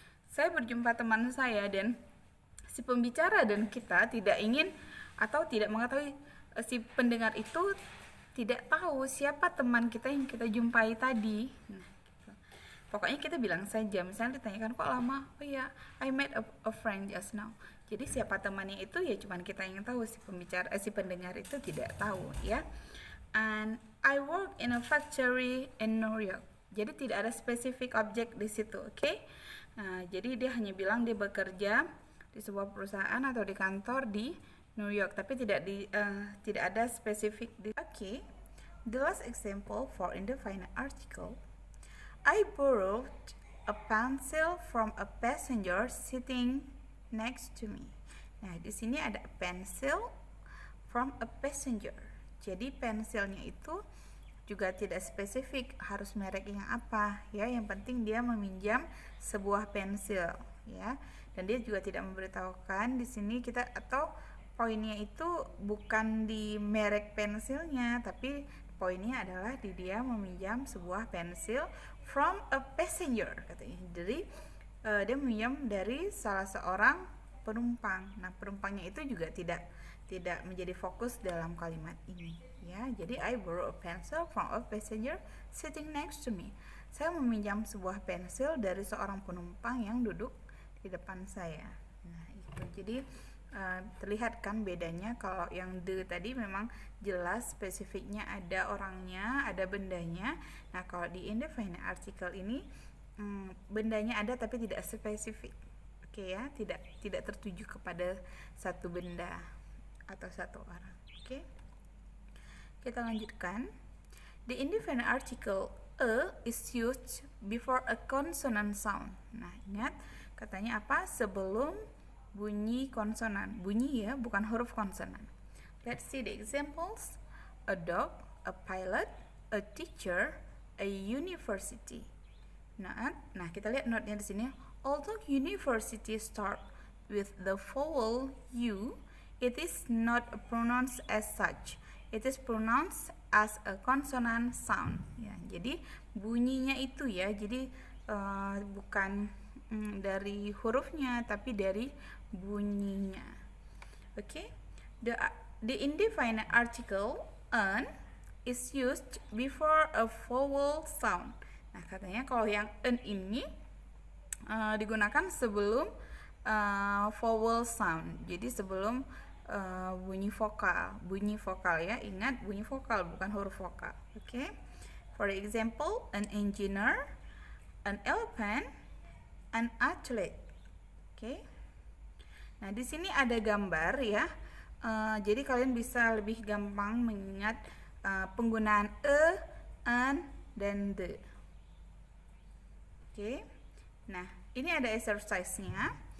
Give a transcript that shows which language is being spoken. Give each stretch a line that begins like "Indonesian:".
Indonesian: Saya berjumpa teman saya, dan si pembicara dan kita tidak ingin atau tidak mengetahui, si pendengar itu tidak tahu siapa teman kita yang kita jumpai tadi. Nah, pokoknya kita bilang saja, misalnya ditanyakan kok lama, oh ya,
English: I met a friend just now.
Indonesian: Jadi siapa temannya itu ya cuman kita yang tahu, si pembicara, si pendengar itu tidak tahu ya.
English: And I work in a factory in New York.
Indonesian: Jadi tidak ada spesifik objek di situ, oke? Nah, jadi dia hanya bilang dia bekerja di sebuah perusahaan atau di kantor di New York, tapi tidak ada spesifik di. Oke.
English: The last example for indefinite article. I borrowed a pencil from a passenger sitting next to me.
Indonesian: Nah, di sini ada
English: pencil from a passenger.
Indonesian: Jadi pensilnya itu juga tidak spesifik harus merek yang apa ya. Yang penting dia meminjam sebuah pensil ya. Dan dia juga tidak memberitahukan di sini kita, atau poinnya itu bukan di merek pensilnya, tapi poinnya adalah di dia meminjam sebuah pensil
English: from a passenger
Indonesian: katanya. Jadi dia meminjam dari salah seorang penumpang. Nah, penumpangnya itu juga tidak menjadi fokus dalam kalimat ini. Ya, jadi
English: I borrow a pencil from a passenger sitting next to me.
Indonesian: Saya meminjam sebuah pensil dari seorang penumpang yang duduk di depan saya. Nah, itu. Jadi terlihat kan bedanya. Kalau yang the tadi memang jelas spesifiknya, ada orangnya, ada bendanya. Nah, kalau di indefinite article ini bendanya ada tapi tidak spesifik. Oke ya, tidak tertuju kepada satu benda atau satu orang. Oke. Kita lanjutkan.
English: The indefinite article a is used before a consonant sound.
Indonesian: Nah, ingat katanya apa? Sebelum bunyi konsonan. Bunyi ya, bukan huruf konsonan.
English: Let's see the examples. A dog, a pilot, a teacher, a university.
Indonesian: Nah kita lihat note-nya di sini.
English: Although university start with the vowel U, it is not pronounced as such. It is pronounced as a consonant sound.
Indonesian: Ya, jadi bunyinya itu ya. Jadi bukan dari hurufnya, tapi dari bunyinya.
English: Oke. The indefinite article an is used before a vowel sound.
Indonesian: Nah, katanya kalau yang an ini digunakan sebelum
English: vowel sound.
Indonesian: Jadi sebelum bunyi vokal ya, ingat bunyi vokal bukan huruf vokal. Oke.
English: For example, an engineer, an elephant, an athlete.
Indonesian: Oke. Nah, di sini ada gambar ya. Jadi kalian bisa lebih gampang mengingat penggunaan an dan the. Oke. Nah, ini ada exercise-nya.